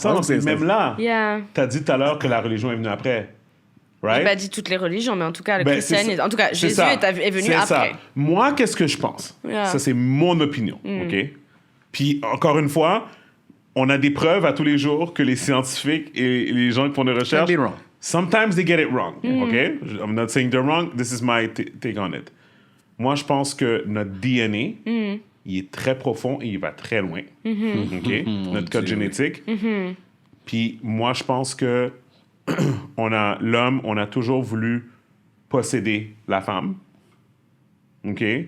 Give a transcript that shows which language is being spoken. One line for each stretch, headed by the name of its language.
French: Attends, même là, t'as dit tout à l'heure que la religion est venue après.
English: Right?
French: J'ai pas dit toutes les religions, mais en tout cas, le christianisme... En tout cas, Jésus est venu après. Ça. Moi, qu'est-ce que je pense? Ça, c'est mon opinion, OK? Puis, encore une fois, on a des preuves à tous les jours que les scientifiques et les gens qui font des recherches...
English: Sometimes they get it wrong, OK? I'm not saying they're wrong. This is my take on it.
French: Moi, je pense que notre DNA... il est très profond et il va très loin. OK? Notre code génétique. Puis moi, je pense que l'homme, on a toujours voulu posséder la femme. OK?